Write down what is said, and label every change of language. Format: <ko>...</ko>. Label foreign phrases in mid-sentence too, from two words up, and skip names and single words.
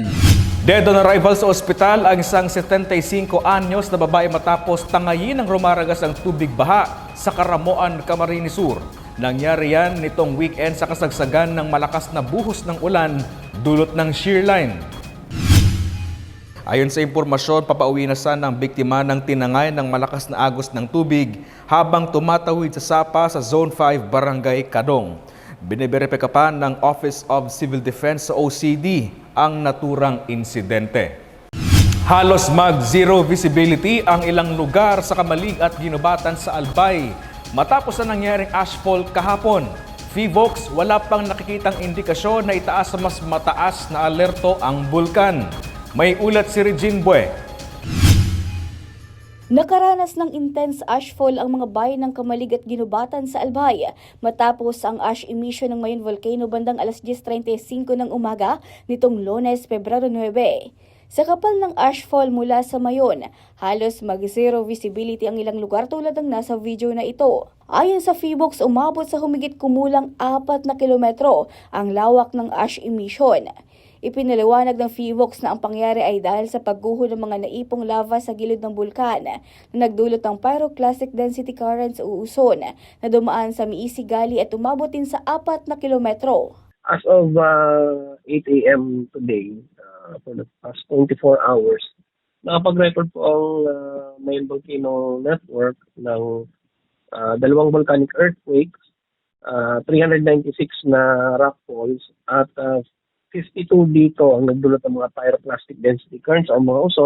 <en>Dead on arrival</en> <tl>sa ospital ang isang 75 anyos na babae matapos tangayin ng rumaragas ang tubig baha sa Karamoan, Camarines Sur. Nangyari yan nitong weekend sa kasagsagan ng malakas na buhos ng ulan dulot ng</tl> <en>shear line.</en> <tl>Ayon sa impormasyon, papauwi na sana ang biktima ng tinangay ng malakas na agos ng tubig habang tumatawid sa sapa sa Zone 5, Barangay Kadong. Biniberipika pa ng Office of Civil Defense sa OCD ang naturang insidente. Halos mag-</tl> <en>zero visibility</en> <tl>ang ilang lugar sa Kamalig at Ginubatan sa Albay matapos na nangyaring ashfall kahapon. Fivox, wala pang nakikitang indikasyon na itaas sa mas mataas na alerto ang bulkan. May ulat si Regine Bue. Nakaranas ng</tl> <en>intense ashfall</en> <tl>ang mga bayan ng Kamalig at Ginubatan sa Albay matapos ang</tl> <en>ash emission</en> <tl>ng Mayon Volcano bandang alas 10:35 ng umaga nitong Lunes, Pebrero 9. Sa kapal ng ashfall mula sa Mayon, halos mag-</tl> <en>zero visibility</en> <tl>ang ilang lugar tulad ng nasa video na ito. Ayon sa Fivox, umabot sa humigit kumulang 4 na kilometro ang lawak ng</tl> <en>ash emission.</en> <tl>Ipinaliwanag ng Fivox na ang pangyari ay dahil sa pagguho ng mga naipong lava sa gilid ng bulkan na nagdulot ng</tl> <en>pyroclastic density currents</en> <tl>o uson na dumaan sa Miisigali at umabot din sa 4 na kilometro.</tl> <en>As of 8 a.m. today, for the past 24 hours,</en> <tl>nakapag-record po ang Mayon Volcano Network ng 2</tl> <en>volcanic earthquakes,</en> <tl>396 na rockfalls, at 52 dito ang nagdulot ng mga</tl> <en>pyroclastic density currents</en> <tl>o mga uson.</tl>